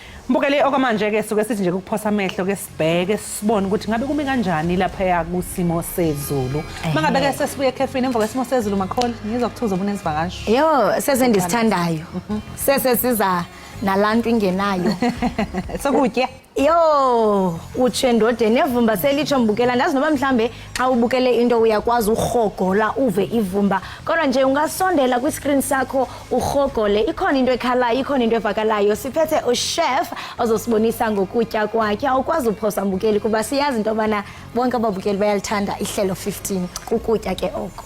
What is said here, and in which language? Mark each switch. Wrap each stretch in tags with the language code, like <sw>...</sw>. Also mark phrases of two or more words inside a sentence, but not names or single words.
<zu>Mbukeli okwamanje ke suke sithi nje ukuphosa amehlo ke sibheke sibone ukuthi ngabe kumi kanjani lapha ya kusimo sezulu. Mangabe ke sesibuye ekhefini emva kwesimo sezulu Makholi ngizokuthuza ubone isivakasho.</zu> <xh>Yo sesendisithandayo. Sesiza nalantu ingenayo. Sokutya. Yo uchendode nevumba selitsho mbukela ndazi noba mhlambe xa ubukele into uyakwazi uhogola uve ivumba kodwa nje ungasondela kwi-screen sakho uhogole ikhona into ekhalayo ikhona into evakalayo siphethe uchef ozosibonisa ngokutya kwakhe awukwazi uphosa mbukeli kuba siyazi into yobana bonke ababukeli bayalithanda ihlelo 15 ukutya ke oko.</xh>